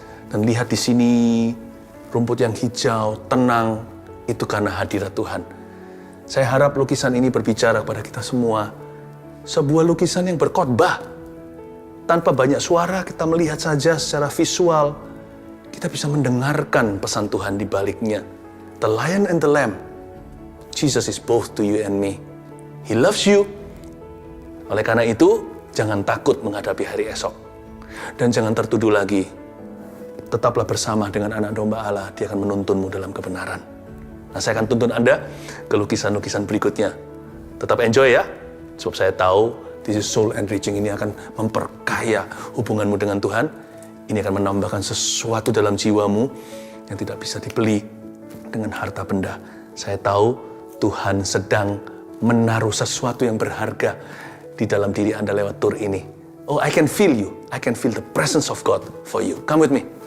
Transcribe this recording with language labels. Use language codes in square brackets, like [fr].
[id] Dan lihat di sini, rumput yang hijau, tenang, itu karena hadirat Tuhan. Saya harap lukisan ini berbicara kepada kita semua. Sebuah lukisan yang berkhotbah. Tanpa banyak suara, kita melihat saja secara visual. Kita bisa mendengarkan pesan Tuhan di baliknya. [en] The Lion and the Lamb. Jesus is both to you and me. He loves you. [id] Oleh karena itu, jangan takut menghadapi hari esok. Dan jangan tertuduh lagi. Tetaplah bersama dengan anak domba Allah. Dia akan menuntunmu dalam kebenaran. Nah, saya akan tuntun Anda ke lukisan-lukisan berikutnya. Tetap enjoy ya. Sebab saya tahu, [en] this is soul enriching [id] ini akan memperkaya hubunganmu dengan Tuhan. Ini akan menambahkan sesuatu dalam jiwamu yang tidak bisa dibeli dengan harta benda. Saya tahu Tuhan sedang menaruh sesuatu yang berharga di dalam diri Anda lewat tur ini. [en] Oh, I can feel you. I can feel the presence of God for you. Come with me.